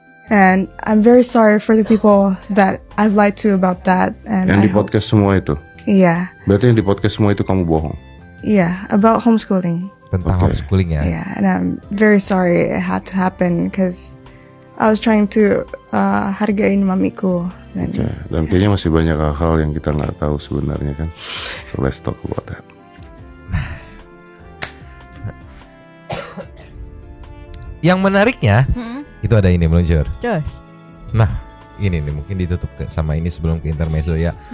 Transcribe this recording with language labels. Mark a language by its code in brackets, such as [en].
[en] And I'm very sorry for the people that I've lied to about that. And [id] yang di podcast semua itu? Iya. Berarti yang di podcast semua itu kamu bohong? [en] Iya, about homeschooling. [id] Tentang homeschooling ya? [en] Iya, and I'm very sorry it had to happen because I was trying to hargain mamiku. [id] Dan kayaknya masih banyak hal-hal yang kita nggak tahu sebenarnya kan. [en] So let's talk about that. [id] Yang menariknya itu ada ini meluncur. Terus. Nah, ini nih mungkin ditutup sama ini sebelum ke intermezzo ya.